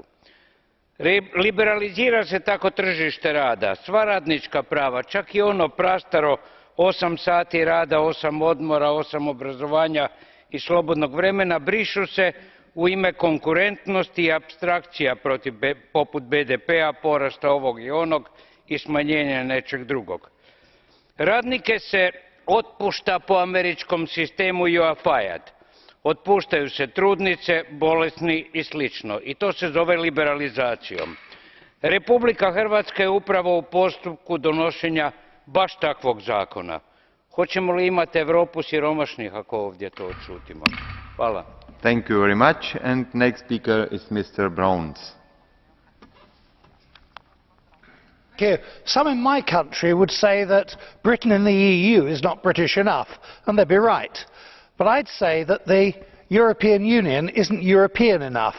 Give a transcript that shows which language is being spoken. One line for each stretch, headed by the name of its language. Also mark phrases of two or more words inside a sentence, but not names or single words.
Croatian: Liberalizira se tako tržište rada, sva radnička prava, čak i ono prastaro 8 sati rada, 8 odmora, 8 obrazovanja i slobodnog vremena brišu se u ime konkurentnosti i apstrakcija poput BDP-a, porasta ovog i onog i smanjenja nečeg drugog. Radnike se otpušta po američkom sistemu
English: you are fired.
Croatian: Otpuštaju se trudnice, bolesni i slično. I to se zove liberalizacijom. Republika Hrvatska je upravo u postupku donošenja baš takvog zakona. Hoćemo li imati Europu siromašnih ako ovdje to odšutimo? Hvala.
English: Thank you very much. And next speaker is Mr. Browns. Some in my country would say that Britain in the EU is not British enough, and they'd be right. But I'd say that the European Union isn't European enough.